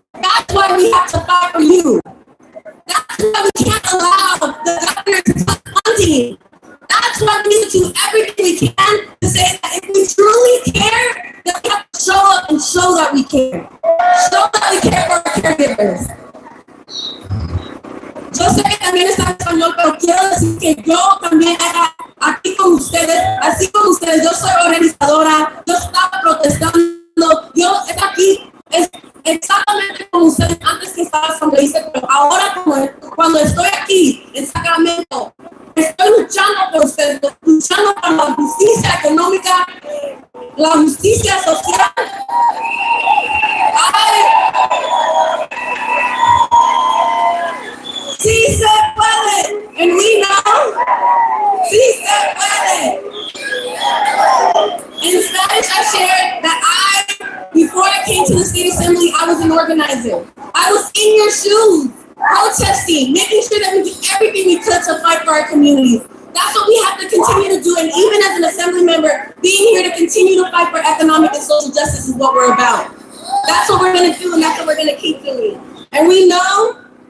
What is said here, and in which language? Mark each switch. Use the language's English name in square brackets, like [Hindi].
[English] That's why we have to fight for you. That's why we can't allow the governor to cut funding. That's why we need to do everything we can to say that if we truly care, then we have to show up and show that we care. Show that we care for our caregivers. [Spanish] Yo sé que también está en español, pero quiero decir que yo también aquí con ustedes, así como ustedes, yo soy organizadora, yo estaba protestando, yo estoy aquí exactamente como ustedes antes que estaba asambleísta, pero ahora cuando estoy aquí en Sacramento, estoy luchando por ustedes, luchando por la justicia económica, la justicia social. Sí se puede, [English] and we know, [Spanish] sí se puede. [English] In Spanish, I shared that before I came to the state assembly, I was an organizer. I was in your shoes, protesting, making sure that we did everything we could to fight for our communities. That's what we have to continue to do, and even as an assembly member, being here to continue to fight for economic and social justice is what we're about. That's what we're going to do, and that's what we're going to keep doing. And we know